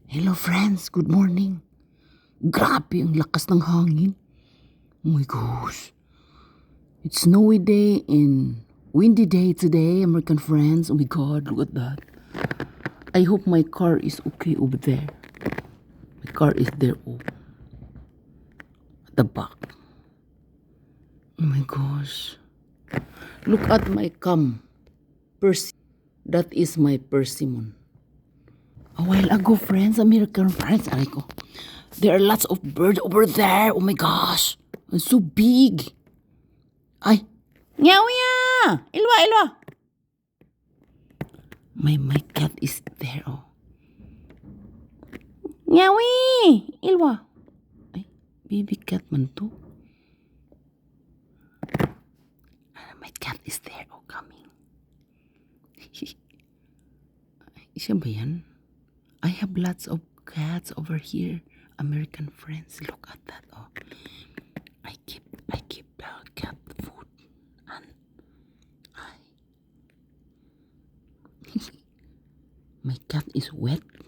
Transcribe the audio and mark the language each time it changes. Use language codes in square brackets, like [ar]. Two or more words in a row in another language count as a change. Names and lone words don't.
[en] Hello friends, good morning. [tl] Grabe ang lakas ng hangin. [en] Oh my gosh. It's snowy day and windy day today, American friends. Oh my god, look at that. I hope my car is okay over there. My car is there at the back. Oh my gosh. Look at my cam. That is my persimmon. A while ago, friends, American friends, [tl] aray ko. [en] There are lots of birds over there. Oh my gosh. It's so big. Ay. Nyawiya! Ilwa, ilwa. My cat is there, oh. Nyawi! Ilwa. Ay, baby cat man to. My cat is there, oh, coming. [tl] Siya ba yan? [en] I have lots of cats over here, American friends. Look at that, oh. I keep the cat food and my cat is wet.